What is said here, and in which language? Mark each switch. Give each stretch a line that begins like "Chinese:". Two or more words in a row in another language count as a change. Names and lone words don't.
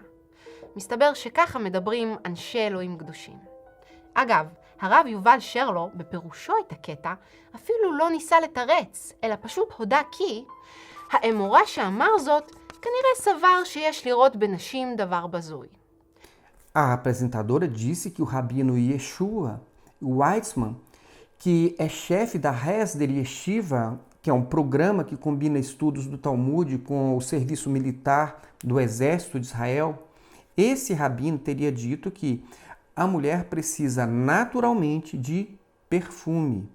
Hebrew: מסתבר שככה מדברים אנשי אלוהים קדושים. אגב, הרב יובל שרלו, בפירושו את הקטע, אפילו לא ניסה לתרץ, אלא פשוט הודה כי האמורה שאמר זאת כנראה סבר שיש לראות בנשים דבר בזוי.
Portuguese: A apresentadora disse que o rabino Yeshua Weitzman, que é chefe da Hesder Yeshiva, que é um programa que combina estudos do Talmud com o serviço militar do Exército de Israel, esse rabino teria dito que a mulher precisa naturalmente de perfume.